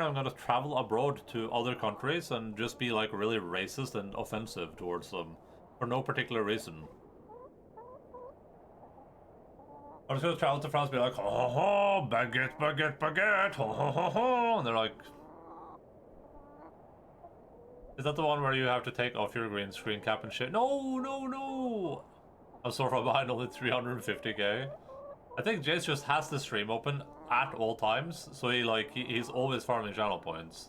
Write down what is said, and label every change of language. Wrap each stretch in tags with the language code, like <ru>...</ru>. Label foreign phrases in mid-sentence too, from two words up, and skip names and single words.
<en>I'm gonna travel abroad to other countries and just be like really racist and offensive towards them for no particular reason. I'm just gonna travel to France and be like, ho ho ho, baguette, baguette, baguette, ho ho ho ho, and they're like, is that the one where you have to take off your green screen cap and shit? No, no, no! I'm so far behind, only 350k. I think Jace just has the stream open at all times, so he's always farming channel points.</en>